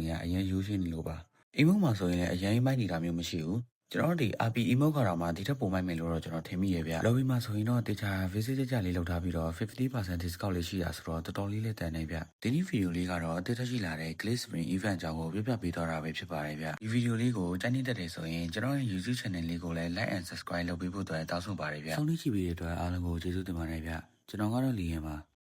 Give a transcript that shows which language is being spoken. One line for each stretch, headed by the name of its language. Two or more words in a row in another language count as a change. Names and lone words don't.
Burmese: ရအရင်ယူရှင်းနေလို့ပါ။ emote မှာဆိုရင်လည်းအရင်မိုက်နေတာမျိုးမရှိဘူး။ကျွန်တော်တို့ဒီ RP emote ကတော့မှဒီထက်ပိုမိုက်မယ်လို့တော့ကျွန်တော်ထင်မိရဲ့ဗျ။ lobby မှာဆိုရင်တော့တေချာ visit ကြလေးလောက်ထားပြီးတော့ 50% discount လေးရှိတာဆိုတော့တော်တော်လေးတန်နေဗျ။ဒီနေ့ video လေးကတော့အသေးသက်ရှိလာတဲ့ Glitch Pin event အကြောင်းကိုပြပြပေးသွားတာပဲဖြစ်ပါတယ်ဗျ။ဒီ video လေးကိုကြိုက်နေတတ်တယ်ဆိုရင်ကျွန်တော်ရဲ့ YouTube channel လေးကိုလည်း
English: like and subscribe
Burmese: လုပ်ပေးဖို့တောင်းဆိုပါတယ်ဗျ။ဆုံးဖြတ်ကြည့်ပေးတဲ့အတွက်အားလုံးကိုကျေးဇူးတင်ပါတယ်ဗျ။ကျွန်တော်ကတော့လီယန်ပါ။